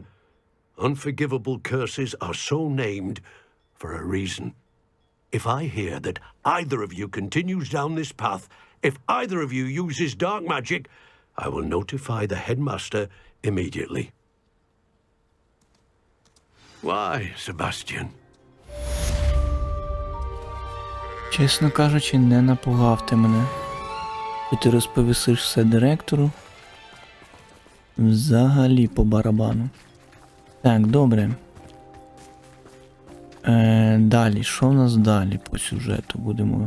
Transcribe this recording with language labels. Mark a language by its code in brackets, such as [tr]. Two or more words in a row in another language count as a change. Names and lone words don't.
[en] Unforgivable curses are so named for a reason. If I hear that either of you continues down this path, if either of you uses dark magic, I will notify the headmaster immediately. Why, Sebastian? [uk] Чесно кажучи, не напугав ти мене. Хоч ти розповісиш все директору. Взагалі по барабану. Так, добре. Далі, що в нас далі по сюжету будемо?